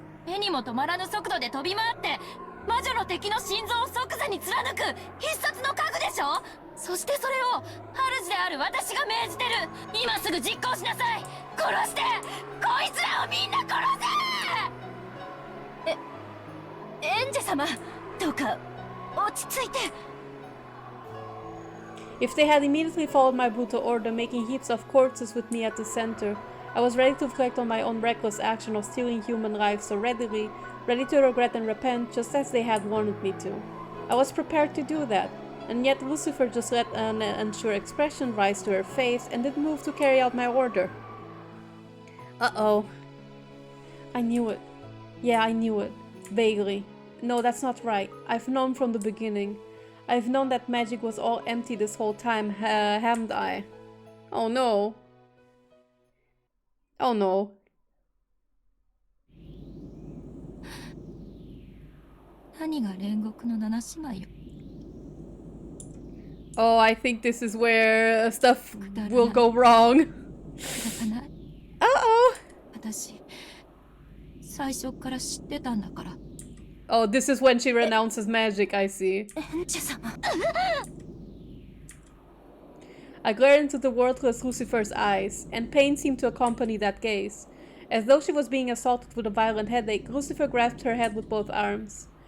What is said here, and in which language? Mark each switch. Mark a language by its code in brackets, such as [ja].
[ja] 目にも止まらぬ速度で飛び回って魔女の敵の心臓を即座に貫く必殺の家具でしょ。そしてそれを主である私が命じてる。今すぐ実行しなさい。殺して、こいつらをみんな殺せ。エンジェ様、どうか落ち着いて。 [en] If they had immediately followed my brutal order, making heaps of corpses with me at the center, I was ready to reflect on my own reckless action of stealing human lives so readily, ready to regret and repent just as they had wanted me to. I was prepared to do that, and yet Lucifer just let an unsure expression rise to her face and didn't move to carry out my order. Uh-oh. I knew it. Yeah, I knew it. Vaguely. No, that's not right. I've known from the beginning. I've known that magic was all empty this whole time, haven't I? Oh no. Oh no. [ja] 何が煉獄の七姉妹よ。 [en] Oh, I think this is where stuff will go wrong. [ja] 仕方ない。 [en] Uh-oh. [ja] 私、最初から知ってたんだから。 [en] Oh, this is when she renounces magic, I see. [ja] エンジェ様。 [en] I glared into the worthless Lucifer's eyes, and pain seemed to accompany that gaze. As though she was being assaulted with a violent headache, Lucifer grasped her head with both arms.